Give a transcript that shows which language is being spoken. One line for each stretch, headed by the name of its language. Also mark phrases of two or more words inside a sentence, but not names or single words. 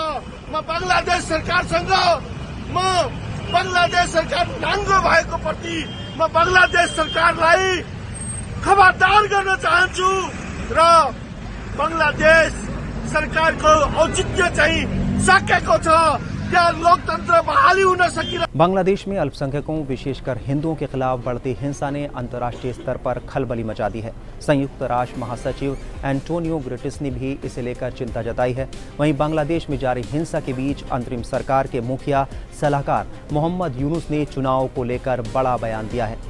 Nepali: म बंगलादेश सरकारसँग, म बंगलादेश सरकार नाङ्गो भएको प्रति म बंगलादेश सरकारलाई खबरदार गर्न चाहन्छु र बंगलादेश सरकारको औचित्य चाहिँ सकेको छ। या लोकतंत्र बहाली होऊ न सकी।
Hindi: बांग्लादेश में अल्पसंख्यकों विशेषकर हिंदुओं के खिलाफ बढ़ती हिंसा ने अंतर्राष्ट्रीय स्तर पर खलबली मचा दी है। संयुक्त राष्ट्र महासचिव एंटोनियो गुटेरेस ने भी इसे लेकर चिंता जताई है। वहीं बांग्लादेश में जारी हिंसा के बीच अंतरिम सरकार के मुखिया सलाहकार मोहम्मद यूनुस ने चुनाव को लेकर बड़ा बयान दिया है।